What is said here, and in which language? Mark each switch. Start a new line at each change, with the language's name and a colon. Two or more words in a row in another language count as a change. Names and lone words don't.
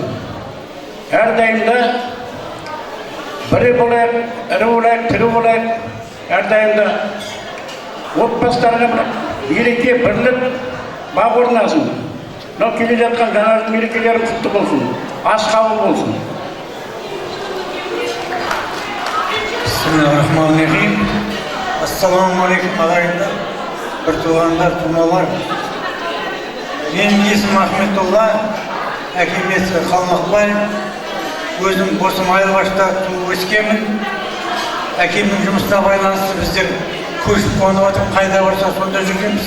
Kazakh: Әрдайымда бірі болайық, ірі болайық, тірі болайық. Әрдайымда отбасыларға береке, бірлік бақ орнасын. Мынау келе жатқан жаңа мерекелеріміз құтты болсын. Ас қабыл болсын.
Arabic: بسم الله الرحمن الرحيم.
Kazakh: Ассаламу-алейкум ағайындар, бір туғандар, тумалар. Менің есімім Ахметолла, әкем есімі Қалмақбай. Өзім босым Айлыбашта туып өскенмін. Әкемнің жұмысына байланысты біздер көшіп қонып отырып, қайда барса сонда жүргенбіз.